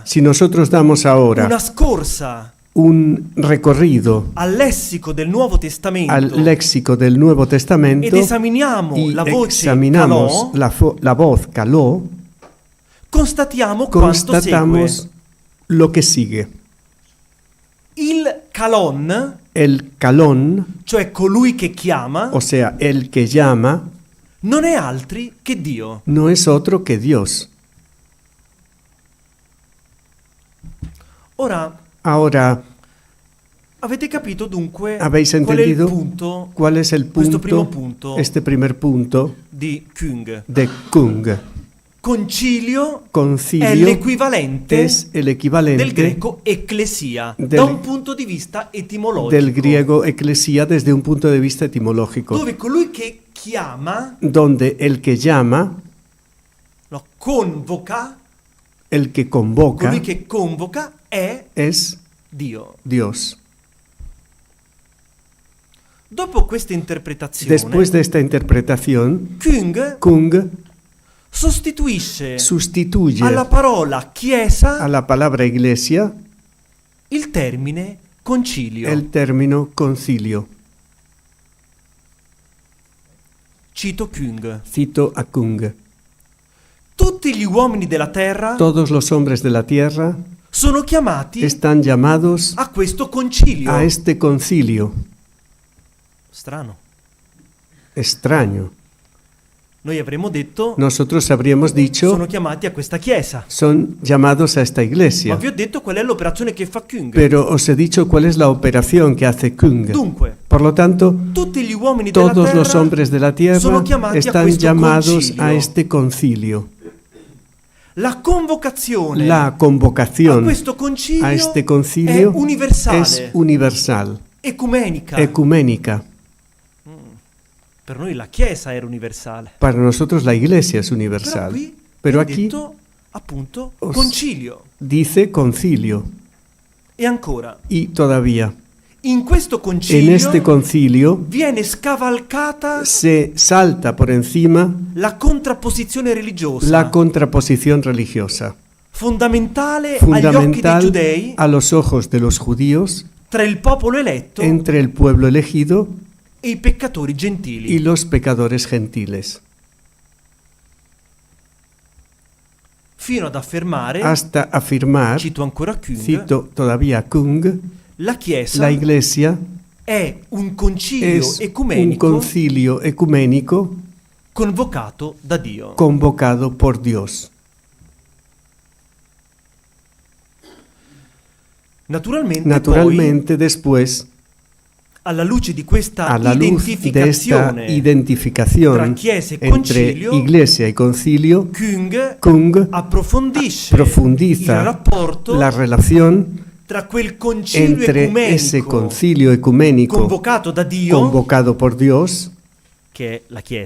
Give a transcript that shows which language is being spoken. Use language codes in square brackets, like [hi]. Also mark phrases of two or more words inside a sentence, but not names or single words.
[es] si nosotros damos ahora [it] una scorsa [es] un recorrido [it] al lessico del Nuovo Testamento [es] al léxico del Nuevo Testamento [it] ed esaminiamo [es] y [it] la voce [es] examinamos [it] calò, [es] la voz caló, [it] constatiamo quanto [es] constatamos [it] segue. [es] lo que sigue. [it] Il calon, [es] El calón, [it] cioè colui che chiama, [es] o sea, el que llama, [it] non è altri che Dio. [es] no es otro que Dios. [it] Ora, [es] Ahora, [it] avete capito dunque [es] ¿habéis [it] qual è il [es] entendido [it] punto [es] cuál es el [it] questo primo punto, [es] punto este primer punto [it] di Kung? [es] de Kung? [it] Concilio è [es] Concilio [it] l'equivalente [es] es el equivalente [it] del greco ecclesia da [es] del- [it] un punto di vista etimologico. [es] del griego eclesia desde un punto de vista etimológico, [it] Dove colui che chiama, [es] donde el que llama, [it] no, convoca, [es] el que convoca, [it] colui che convoca è [es] es [it] Dio. [es] Dios. [it] Dopo questa interpretazione, [es] Después de esta interpretación, [it] Kung [es] Kung [it] sostituisce [es] sustituye [it] alla parola chiesa [es] a la palabra iglesia [it] il termine concilio. [es] el término concilio. [it] Cito Kung. [es] Cito a Kung. [it] Tutti gli uomini della terra [es] Todos los hombres de la tierra [it] sono chiamati [es] están llamados [it] a questo concilio. [es] a este concilio. [it] Strano. [es] Extraño. [it] Noi avremmo detto [es] Nosotros habríamos dicho, [it] sono chiamati a questa chiesa. [es] son llamados a esta [it] Ma [es] iglesia. [it] vi ho detto qual è l'operazione che fa Kung. [es] Pero os he dicho cuál es la operación que hace Kung. [it] Dunque, [es] Por lo tanto, [it] tutti gli uomini della [es] todos [it] terra [es] los hombres de la tierra [it] sono chiamati a [es] están [it] questo [es] llamados [it] concilio. [es] a este concilio. [it] La convocazione [es] La a convocación [it] questo concilio [es] a este concilio [it] è universale, [es] es universal, [it] ecumenica. [es] ecuménica. [it] Per noi la Chiesa era universale. [es] Para nosotros la iglesia es [it] Però [es] universal. [it] qui [es] Pero [it] è [es] aquí [it] detto appunto [es] os- [it] concilio. [es] dice concilio. [it] E ancora, [es] Y todavía, [it] in questo [es] en [it] concilio [es] este concilio [it] viene scavalcata [es] se salta por encima [it] la contrapposizione religiosa, [es] la contraposición religiosa, [it] fondamentale agli occhi dei [es] fundamental [it] giudei [es] a los ojos de los judíos [it] tra il popolo eletto [es] entre el pueblo elegido [it] e i peccatori gentili. [es] y los pecadores gentiles, [it] Fino ad affermare, [es] hasta afirmar, [it] cito ancora Kung, [es] cito todavía a Kung, [it] la Chiesa [es] la iglesia [it] è un concilio [es] es un [it] ecumenico [es] concilio ecuménico [it] convocato da Dio. [es] convocado por Dios. Naturalmente, después, [it] alla luce di questa [es] a la luz de esta [it] identificazione [es] identificación [it] tra Chiesa e [es] entre [it] concilio, [es] iglesia y concilio, [it] Kung [es] Kung [it] approfondisce [es] profundiza [it] il rapporto [es] la relación [it] tra quel concilio [es] entre ese [it] ecumenico [es] concilio ecuménico [it] convocato da Dio, [es] convocado por Dios, [it] che è la Chiesa,